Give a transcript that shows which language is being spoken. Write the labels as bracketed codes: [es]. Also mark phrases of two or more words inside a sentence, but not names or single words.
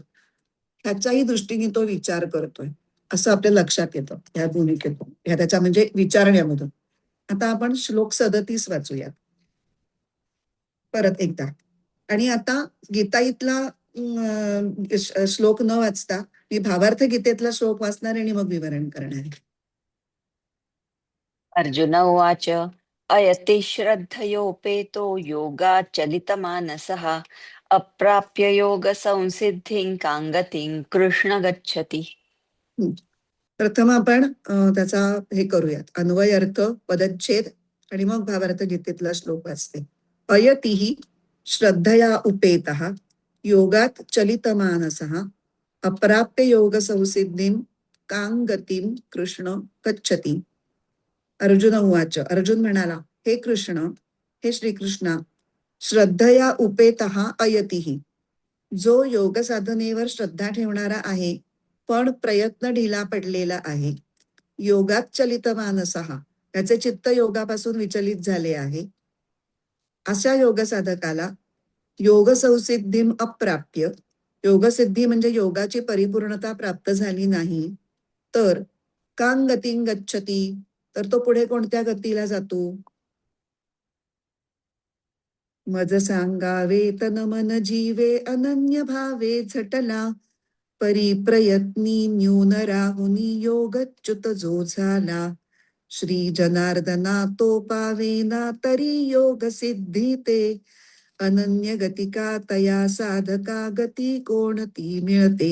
[mr] ह्याच्याही दृष्टीने तो विचार करतोय. असं आपल्या लक्षात येतं ह्या भूमिकेतून. ह्या त्याच्या म्हणजे विचारण्यामधून. आता आपण श्लोक 37 वाचूयात. परत एकदा. आणि आता गीताईतला श्लोक न वाचता मी भावार्थ गीतेतला श्लोक वाचणार आहे आणि मग विवरण करणार आहे. [sa] अर्जुन उवाच अयति श्रद्धयोपेतो योगाच्चलितमानसः अप्राप्य योगसंसिद्धिं काङ्गतिं कृष्ण गच्छति. हं. [mr] प्रथम आपण त्याचा हे करूयात. अन्वय अर्थ, पदच्छेद आणि मग भावार्थ गीतेतला श्लोक वाचते. [sa] अयतिः श्रद्धया उपेतः योगात चलितमानसः अप्राप्य योगसंसिद्धिं कां गतिं कृष्ण गच्छति. अर्जुन उवाच. [mr] अर्जुन म्हणाला, हे कृष्ण, हे श्रीकृष्णा, [sa] श्रद्धया उपेतः अयतिः. [mr] जो योग साधनेवर श्रद्धा ठेवणारा आहे, पण प्रयत्न ढिला पडलेला आहे. [sa] योगात चलित मानसः, [mr] त्याचे चित्त योगापासून विचलित झाले आहे. अशा योग साधकाला [sa] योग संसिद्धीम अप्राप्य, [mr] योगसिद्धी म्हणजे योगाची परिपूर्णता प्राप्त झाली नाही, तर [sa] कां गतिं गच्छति, [mr] तर तो पुढे कोणत्या गतीला जातो? मज सांगावे तन मन जीवे अनन्य भावे झटला, परिप्रयत्नी न्यून राहुनी योगच्युत जो झाला. श्री जनार्दना तो पावेना तरी योग सिद्धी ते, अनन्य गतिका तया साधका गती कोणती मिळते.